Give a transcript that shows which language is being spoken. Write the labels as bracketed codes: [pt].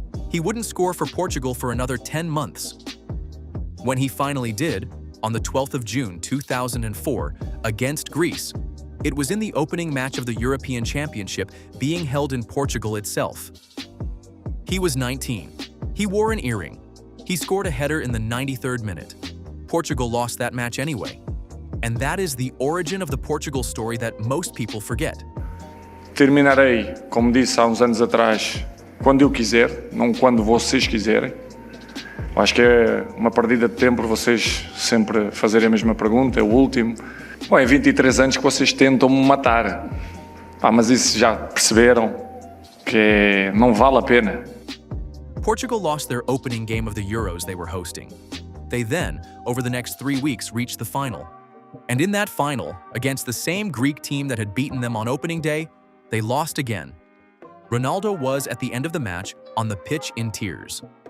[en] He wouldn't score for Portugal for another 10 months. When he finally did, on the 12th of June 2004, against Greece, it was in the opening match of the European Championship being held in Portugal itself. He was 19. He wore an earring. He scored a header in the 93rd minute. Portugal lost that match anyway. And that is the origin of the Portugal story that most people forget. [pt] Terminarei, como disse há uns anos atrás, quando eu quiser, não quando vocês quiserem. Eu acho que é uma perdida de tempo vocês sempre fazerem a mesma pergunta, é o último. Bom, é 23 anos que vocês tentam me matar. Mas isso já perceberam que não vale a pena. [en] Portugal lost their opening game of the Euros they were hosting. They then, over the next 3 weeks, reached the final. And in that final, against the same Greek team that had beaten them on opening day, they lost again. Ronaldo was, at the end of the match, on the pitch in tears.